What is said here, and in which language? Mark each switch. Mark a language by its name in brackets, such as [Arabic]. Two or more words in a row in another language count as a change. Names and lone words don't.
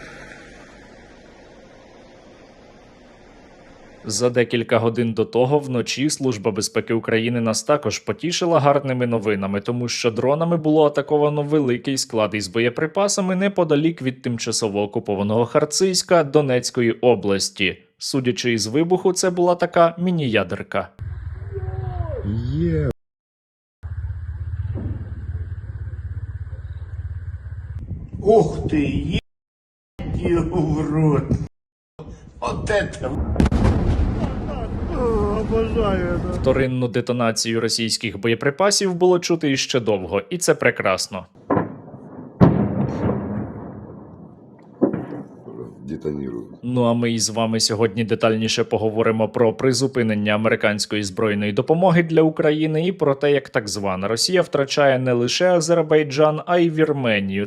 [Ukrainian] За декілька годин до того вночі Служба безпеки України нас також потішила гарними новинами, тому що дронами було атаковано великий склад із боєприпасами неподалік від тимчасово окупованого Харцизька Донецької області. Судячи із вибуху, це була така міні-ядерка. [Russian] Ух ты, урод! Вот это! Обожаю это! [Ukrainian] Вторинну детонацію російських боєприпасів було чути іще довго, і це прекрасно. [Russian] Детонируют. [Ukrainian] Ну а ми із вами сьогодні детальніше поговоримо про призупинення американської збройної допомоги для України і про те, як так звана Росія втрачає не лише Азербайджан, а й Вірменію.